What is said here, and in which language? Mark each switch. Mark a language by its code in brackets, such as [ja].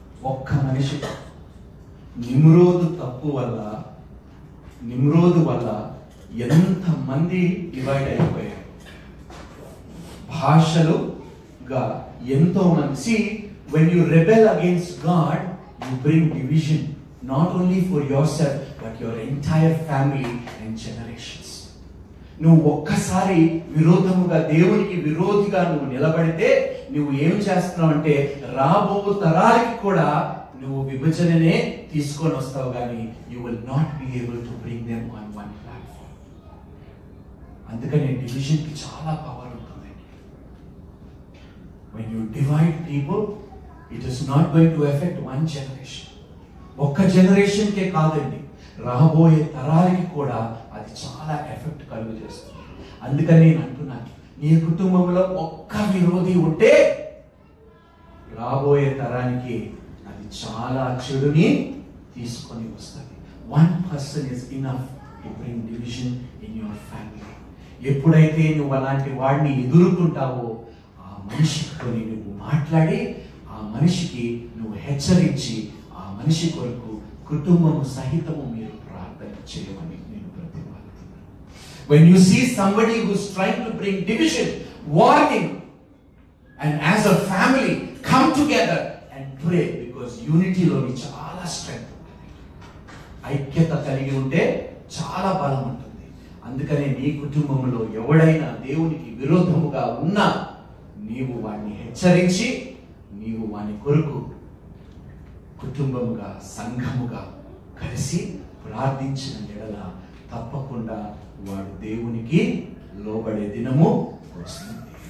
[te] ఒక్క మనిషి నిమ్రోదు తప్పు వల్ల, నిమ్రోదు వల్ల ఎంత మంది డివైడ్ అయిపోయారు. భాషలుగా ఎంతో మంది. [en] See, when you rebel against God, you bring division, not only for yourself but your entire family and generations. [te] నువ్వు ఒక్కసారి విరోధముగా, దేవునికి విరోధిగా నువ్వు నిలబడితే నువ్వు ఏం చేస్తున్నావు అంటే రాబో తరాలకి కూడా నువ్వు విభజననే తీసుకొని వస్తావు, కానీ [en] You will not be able to bring them on one platform. [te] అందుకని డివిజన్ కి చాలా పవర్ ఉంటుంది. [en] when you divide people, it is not going to affect one generation. [te] ఒక్క జనరేషన్ కే కాదండి, రాబోయే తరాలకి కూడా అది చాలా ఎఫెక్ట్ కలుగు చేస్తుంది. అందుకని నేను అంటున్నాను, నీ కుటుంబంలో ఒక్క విరోధి ఉంటే రాబోయే తరానికి అది చాలా చెడుని తీసుకొని వస్తుంది. [en] One person is enough to bring division in your family. [te] ఎప్పుడైతే నువ్వు అలాంటి వాడిని ఎదుర్కొంటావో ఆ మనిషితో నువ్వు మాట్లాడి, ఆ మనిషికి నువ్వు హెచ్చరించి, ఆ మనిషి కొరకు కుటుంబము సహితము మీరు ప్రార్థన చేయమని నేను ప్రతిపాదిస్తున్నాను. [en] When you see somebody who is trying to bring division, warn him, and as a family come together and pray, because unity [te] లోని చాలా స్ట్రెంగ్త్ ఉంటుంది. ఐక్యత కలిగి ఉంటే చాలా బలం ఉంటుంది. అందుకనే నీ కుటుంబంలో ఎవడైనా దేవునికి విరోధముగా ఉన్నా నీవు వాడిని హెచ్చరించి, నీవు వాని కొరకు కుటుంబముగా, సంఘముగా కలిసి ప్రార్థించిన ఎడల తప్పకుండా వాడు దేవునికి లోబడే దినము వస్తుంది.